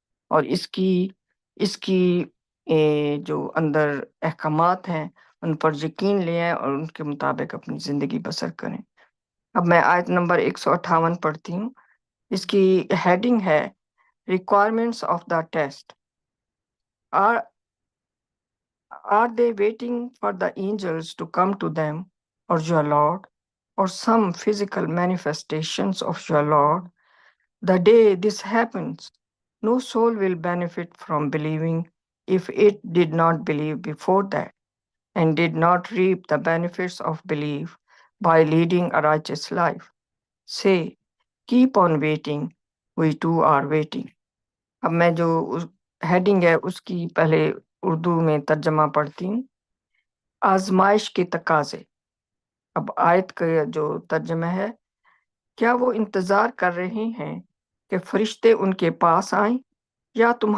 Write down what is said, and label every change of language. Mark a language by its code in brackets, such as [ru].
[ur] اور اس کی جو اندر احکامات ہیں ان پر یقین لے آئیں اور ان کے مطابق اپنی زندگی بسر کریں۔ اب میں آیت نمبر 158 پڑھتی ہوں۔ اس کی ہیڈنگ ہے [en] Requirements of the test. Are they waiting for the angels to come to them, or your Lord, or some physical manifestations of your Lord? The day this happens, no soul will benefit from believing if it did not believe before that, and did not reap the benefits of belief by leading a righteous life. Say, keep on waiting, we too are waiting. [ur] اب میں جو heading ہے اس کی پہلے اردو میں ترجمہ پڑھتی ہوں۔ آزمائش کے تقاضے۔ اب آیت کا جو ترجمہ ہے، کیا وہ انتظار کر رہے ہیں کہ فرشتے ان کے پاس آئیں، یا